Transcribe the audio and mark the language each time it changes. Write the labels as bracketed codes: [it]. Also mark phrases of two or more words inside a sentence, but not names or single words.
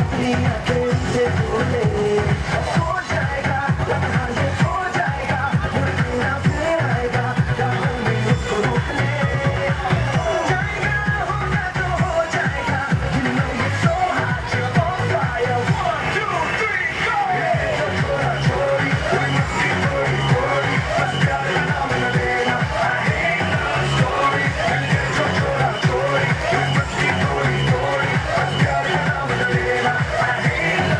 [hi] दुनिया के उनसे बोले हो जाएगा लम्हा ये हो जाएगा मुड़ना फिर आएगा राहों में उसको रोक ले हो जाएगा होना तो हो जाएगा [en] you know you're so hot you're on fire 1 2 3 go [hi] छोरा छोरी कोई मस्ती कोई कोरी बस प्यार का नाम न लेना [en] I hate love story [hi] छोरा छोरी कोई मस्ती कोई कोरी बस प्यार का नाम न लेना [en] I hate